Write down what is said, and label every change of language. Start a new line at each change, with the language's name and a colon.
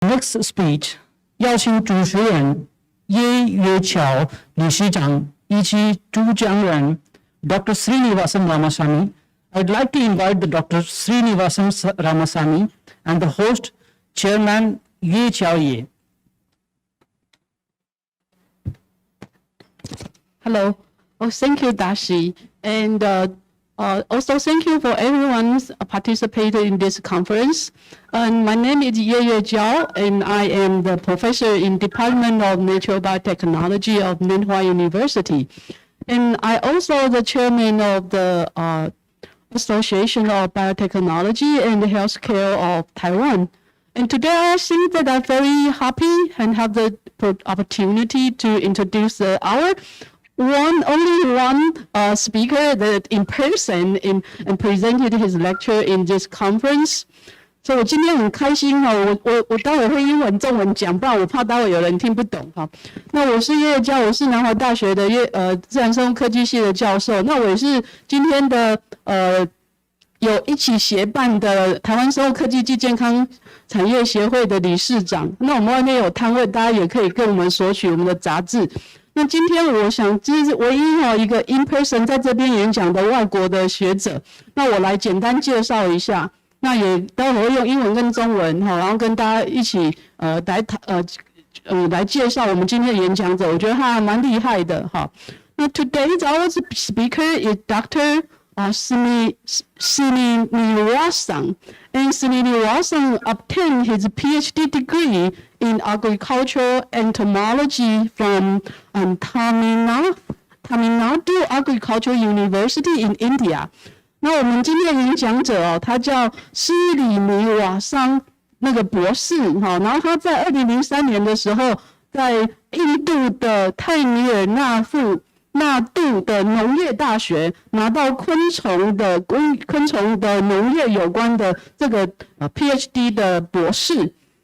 English: next speech
Chinese: 邀请主持人叶月桥理事长以及主讲人 Dr.
English: Srinivasan Ramasamy. I'd like to invite the Dr. Srinivasan Ramasamy and the host, Chairman Ye Chao Ye. Hello. Oh, thank you, Dashi. And also thank you for everyone participating in this conference. And my name is Ye Jiao, and I am the professor in Department of Natural Biotechnology of Minhua University. And I also the chairman of the Association of Biotechnology and Healthcare of Taiwan. And today I think that I'm very happy and have the opportunity to introduce our only one speaker that in person and presented his lecture in this conference.
Chinese: 所以我今天很开心哈，我待会会英文、中文讲，不然我怕待会有人听不懂哈。那我是叶教，我是南华大学的自然生物科技系的教授。那我也是今天的有一起协办的台湾生物科技暨健康产业协会的理事长。那我们外面有摊位，大家也可以跟我们索取我们的杂志。那今天我想这是唯一一个
English: in person
Chinese: 在这边演讲的外国的学者。那我来简单介绍一下。那也待会会用英文跟中文哈，然后跟大家一起来介绍我们今天的演讲者，我觉得他还蛮厉害的哈。
English: 那 today's our speaker is Dr. Srinivasan, and Srinivasan obtained his PhD degree in agricultural entomology from Tamil Nadu Agricultural University in India.
Chinese: 那我们今天的演讲者他叫施里尼瓦桑那个博士哈，然后他在2003年的时候，在印度的泰米尔纳杜的农业大学拿到昆虫的农业有关的这个PhD 的博士。